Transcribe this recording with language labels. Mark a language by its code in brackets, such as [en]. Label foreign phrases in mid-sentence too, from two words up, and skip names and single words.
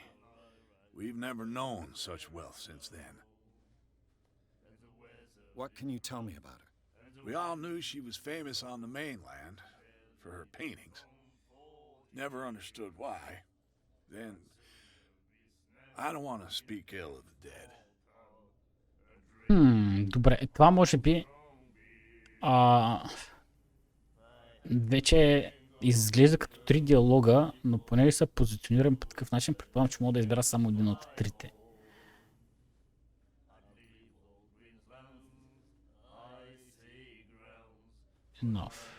[en] We've never known such wealth since then. What can you tell me about her? We all knew she was famous on the mainland for her paintings. Never understood why. Then, I don't want to speak ill of the dead. [bg] Добре, това може би вече изглежда като 3 диалога, но понеже са позиционирани по такъв начин, предполагам, че мога да избера само един от трите. [en] Enough.